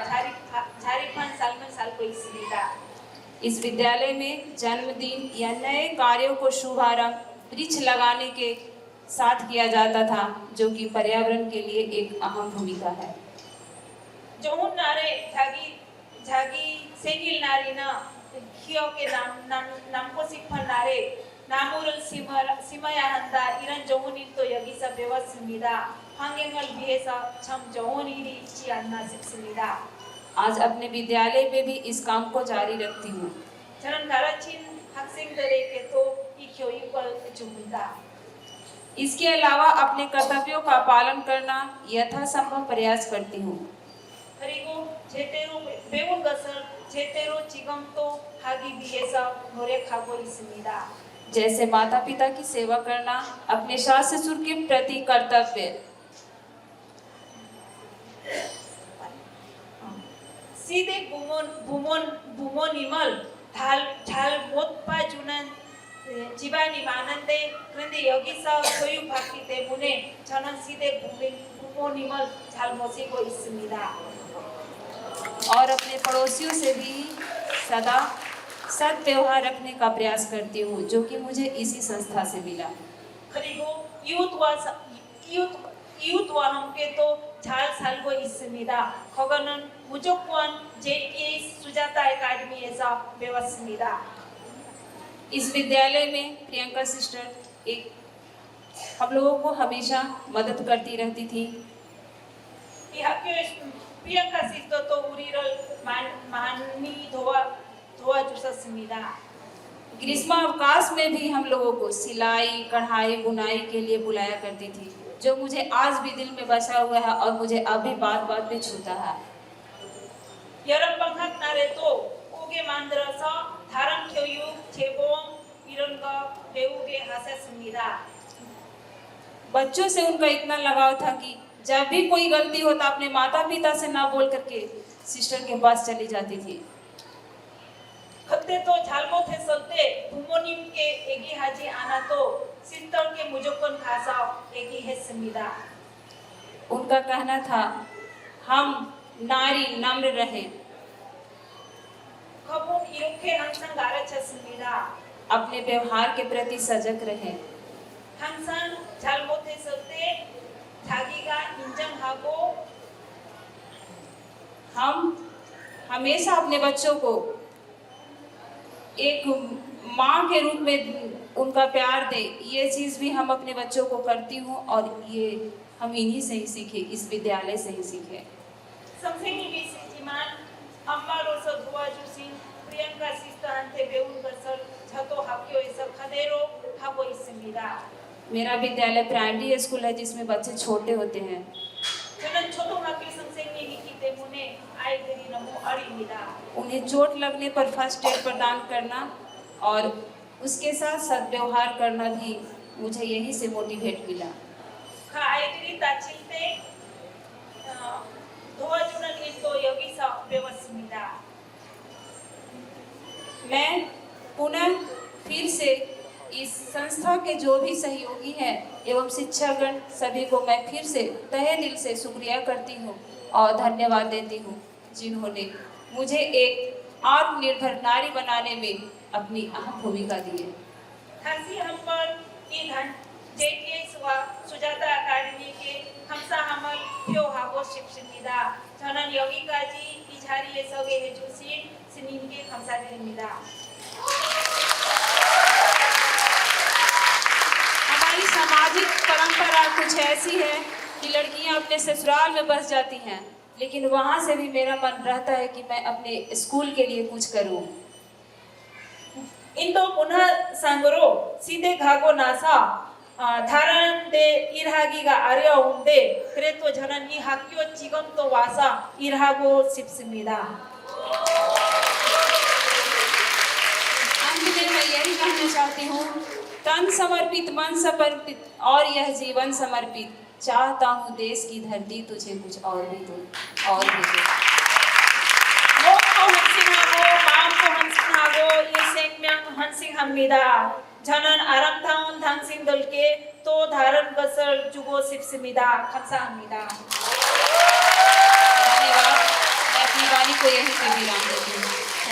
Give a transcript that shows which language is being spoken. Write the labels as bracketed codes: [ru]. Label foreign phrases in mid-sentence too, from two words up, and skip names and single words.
[ko] 자립한 삶을 살고 있습니다. [hi] इस विद्यालय में जन्मदिन या नए कार्यों को शुभारंभ वृक्ष लगाने के साथ किया जाता था, जो कि पर्यावरण के लिए एक अहम भूमिका है। [ko] 좋은 날에 자기 생일날이나 기억에 남고 싶은 날에 나무를 심어야 한다. 이런 좋은 일도 여기서 배웠습니다. 환경을 위해서 참 좋은 일이 있지 않나 싶습니다. [hi] आज अपने विद्यालय में भी इस काम को जारी रखती हूँ। [ko] 저는 가르친 학생들에게도 이 교육을 줍니다. [hi] इसके अलावा अपने कर्तव्यों का पालन करना यथासंभव प्रयास करती हूँ। [ko] 그리고 제대로 배운 것을 제대로 지금도 하기 위해서 노력하고 있습니다. [hi] जैसे माता पिता की सेवा करना, अपने सास ससुर के प्रति कर्तव्य, [ko] 시댁 부모님을 잘 못 봐주는 집안이 많은데 그런데 여기서 교육받기 때문에 저는 시댁 부모님을 잘 모시고 있습니다. [hi] और अपने पड़ोसियों से भी सदा सद्व्यवहार रखने का प्रयास करती हूँ, जो कि मुझे इसी संस्था से मिला। [ko] 그리고 이웃과 함께도 잘 살고 있습니다. 그거는 무조건 JTA 수자타 아카데미에서 배웠습니다. [hi] इस विद्यालय में प्रियंका सिस्टर एक हम लोगों को हमेशा मदद करती रहती थी। [ko] 이 학교에 프리앙카 시스터도 우리를 많이 도와주셨습니다. [hi] ग्रीष्म अवकाश में भी हम लोगों को सिलाई, कढ़ाई, बुनाई के लिए बुलाया करती थी, जो मुझे आज भी दिल में बसा हुआ है और मुझे अभी बात बात में छूता है। [ko] 여름 방학 날에도 오게 만들어서 다른 교육, 재봉 이런 거 배우게 하셨습니다. [hi] बच्चों से उनका इतना लगाव था कि जब भी कोई गलती होता अपने माता पिता से ना बोल करके सिस्टर के पास चली जाती थी। [ko] 그때도 잘못했을 때 부모님께 얘기하지 않아도 시스터께 무조건 가서 얘기했습니다. [hi] उनका कहना था हम नारी नम्र रहें, [ko] 그분 이렇게 항상 가르쳤습니다. [hi] अपने व्यवहार के प्रति सजग रहें, [ko] 항상 잘못했을 때 자기가 인정하고 [hi] हम हमेशा अपने बच्चों को एक माँ के रूप में उनका प्यार दें। ये चीज़ भी हम अपने बच्चों को करती हूँ और ये हम इन्हीं से ही सीखे, इस विद्यालय से ही सीखे। [ko] 선생님이시지만 엄마로서 도와주신 프리앙카 시스터한테 배운 것을 저도 학교에서 그대로 하고 있습니다. [hi] मेरा विद्यालय [en] primary school [hi] है जिसमें बच्चे छोटे होते हैं। [ko] 저는 초등학교 선생님이기 때문에 아이들이 너무 어립니다. [hi] उन्हें चोट लगने पर [en] first aid [hi] प्रदान करना और उसके साथ सद्व्यवहार करना भी मुझे यहीं से मोटिवेट मिला। [ko] 그 아이들이 다칠 때 도와주는 일도 여기서 배웠습니다. [hi] मैं पुनः फिर से इस संस्था के जो भी सहयोगी हैं एवं शिक्षागण सभी को मैं फिर से तहे दिल से शुक्रिया करती हूँ और धन्यवाद देती हूँ, जिन्होंने मुझे एक आत्मनिर्भर नारी बनाने में अपनी अहम भूमिका दी है। [ko] 다시 한번 이 JTS와 수자타 아카데미께 감사함을 표하고 싶습니다. 저는 여기까지 이 자리에 서게 해주신 스님께 감사드립니다. [hi] हमारी समाज सामाजिक परंपरा कुछ ऐसी है कि लड़कियां अपने ससुराल में बस जाती हैं, लेकिन वहाँ से भी मेरा मन रहता है कि मैं अपने स्कूल के लिए कुछ करूँ। इंदो पुनः सांगरो सीधे घागो नासा [ko] 다른 데 일하기가 어려운데 그래도 저는 이 학교 지금도 와서 일하고 싶습니다. [hi] अंत में मैं यही कहना चाहती हूँ, तन समर्पित मन समर्पित और यह जीवन समर्पित, चाहता हूँ देश की धरती तुझे कुछ और भी दो, और भी दो। [ko] 몸도 헌신하고 마음도 헌신하고 이 생명 헌신합니다. 저는 아름다운 당신들께 또 다른 것을 주고 싶습니다. 감사합니다. [hi] धन्यवाद। मैं अपनी वाणी को यहीं पे विराम देती हूँ।